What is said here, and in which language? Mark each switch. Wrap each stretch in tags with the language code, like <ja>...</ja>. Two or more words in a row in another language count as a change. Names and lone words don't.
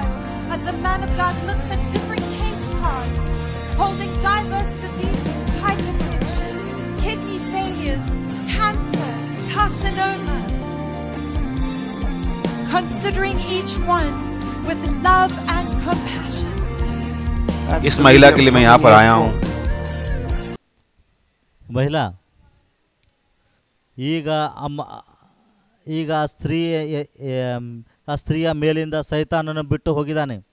<en>As a man of God looks at different case cards, holding diverse diseases, hypertension, kidney failures, cancer, carcinoma, considering each one with love and compassion.</en> <hi>इस महिला के लिए मैं यहाँ पर आया हूँ.</hi> <kn>ಮಹಿಳಾ, ಈಗ ಆ ಸ್ತ್ರೀಯ ಮೇಲಿಂದ ಸೈತಾನನ್ನು ಬಿಟ್ಟು ಹೋಗಿದ್ದಾನೆ.</kn>